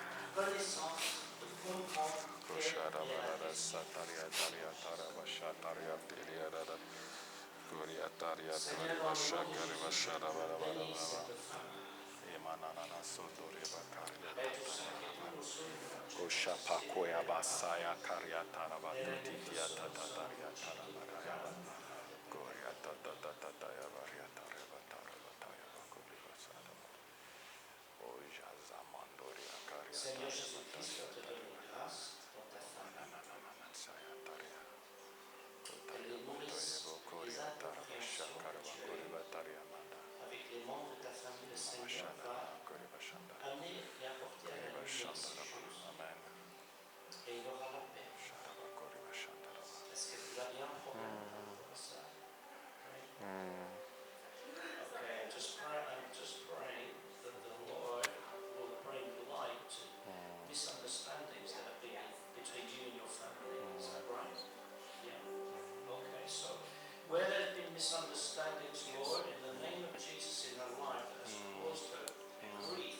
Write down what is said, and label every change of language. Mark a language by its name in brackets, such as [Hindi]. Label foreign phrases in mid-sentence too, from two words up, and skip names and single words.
[French] connaissance de comprendre Kushara quelle est la Barara question. Sataria Taria Taraba Shataria Piria Dara Kuria Taria Seigneur, Tariba dans le nom de Shakari Jésus, Bashara bénis Barabara cette femme. Imanana Sotori Bakaria Et tout ça qui est tout au sol, Kushapa Koya Basaya Karia Taraba Titia Tatataria Tarabara Koria Tatataya Baria Taraba Taraba Bakuri Basara Oja Zamandoria Karia Seigneur Jésus-Christ, on te donne grâce pour ta femme. Elle les nourrisse les incompréhensions que tu as eues avec les membres de ta famille. Le Seigneur va amener et apporter à la lumière ces choses. Et il aura la paix. Est-ce que tu as bien un problème par rapport à ça? [English] Okay, I'm just praying that the Lord will bring light to misunderstandings that have been between you and your family. Is that right? Yeah. Okay, so where there's been misunderstandings, Lord, in the name of Jesus in her life that has caused her grief,